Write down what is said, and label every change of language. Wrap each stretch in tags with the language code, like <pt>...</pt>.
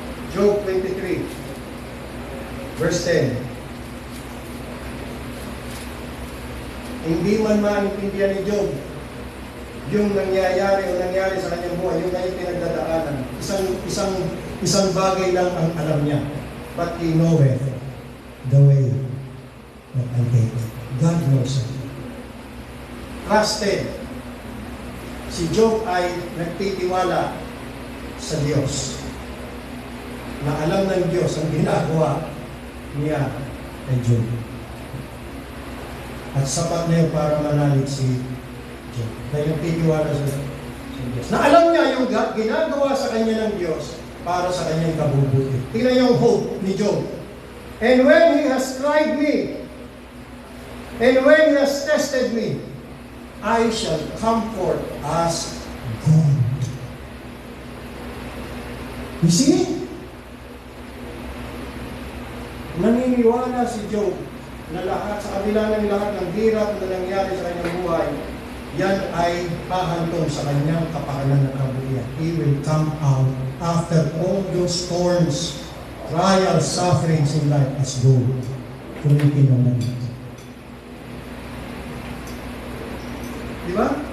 <en>Job 23, verse 10.</en> <tl>Hindi man maintindihan ni Job yung nangyayari o nangyari sa kanyang buhay, yung kanyang pinagdadaanan. Isang bagay lang ang alam niya.</tl> <en>But he knoweth the way that I take. God knows it. Trusted.</en> <tl>Si Job ay nagtitiwala sa Diyos. Na alam ng Diyos ang ginagawa niya kay Job. At sapat na yun para manalig si Job. Dahil nagtitiwala sa Diyos. Na alam niya yung ginagawa sa kanya ng Diyos para sa kanyang kabubuti. Tingnan yung hope ni Job.</tl> <en>And when he has tried me, and when he has tested me, I shall come forth as gold. You see?</en> <tl>Naniniwala si Job na lahat, sa kabila ng lahat ng hirap na nangyari sa kanyang buhay, yan ay hahantong sa kanyang kapakanan ng kabutihan.</tl> <en>He will come out after all those storms, trials, sufferings in life as gold.</en> <tl>Kulitin naman ito. Di ba?</tl>